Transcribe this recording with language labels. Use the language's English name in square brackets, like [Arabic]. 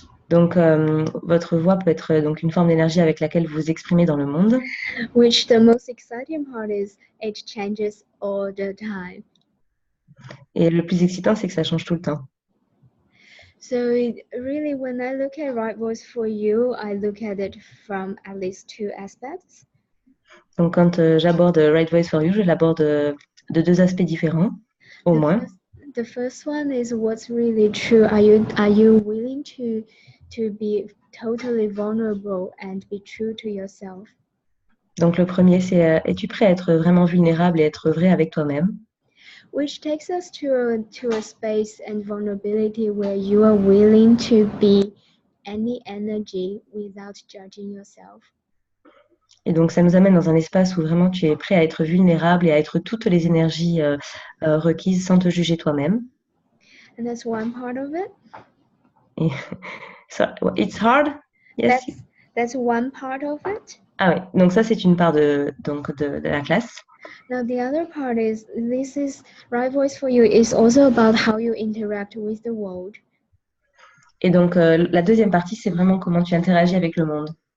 [French] Donc, votre voix peut être donc une forme d'énergie avec laquelle vous vous exprimez dans le monde. [English] Which the most exciting part is it changes all the time. [French] Et le plus excitant, c'est que ça change tout le temps. [English] So really, when I look at Right Voice for You, I look at it from at least two aspects. [French] Donc, quand j'aborde Right Voice for You, je l'aborde de deux aspects différents, au moins. [English] The first one is what's really true. Are you willing to be totally vulnerable and be true to yourself? [French] Donc, le premier, c'est es-tu prêt à être vraiment vulnérable et être vrai avec toi-même? [English] Which takes us to a space and vulnerability where you are willing to be any energy without judging yourself. [French] Et donc, ça nous amène dans un espace où vraiment tu es prêt à être vulnérable et à être toutes les énergies requises sans te juger toi-même. [English] And that's one part of it. Et so, it's hard? Yes. That's one part of it. [French] Ah oui, donc ça, c'est une part de la classe. [English] Now the other part is Right Voice for You is also about how you interact with the world. [French] Et donc, la deuxième partie, c'est vraiment comment tu interagis avec le monde.